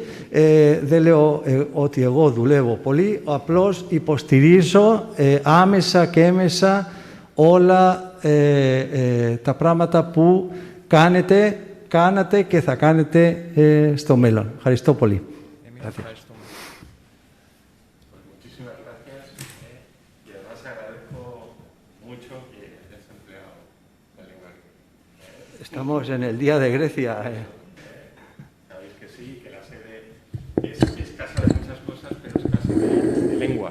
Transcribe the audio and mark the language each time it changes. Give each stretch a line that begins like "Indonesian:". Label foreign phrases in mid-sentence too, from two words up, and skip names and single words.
Greek: Δεν λέω ότι εγώ δουλεύω πολύ, απλώς υποστηρίζω άμεσα και έμεσα όλα τα πράγματα που κάνατε και θα κάνετε στο μέλλον. Ευχαριστώ πολύ.
Spanish: Estamos en el Día de Grecia. Sabéis que sí, que la sede es casa de muchas cosas, pero es casa de lenguas.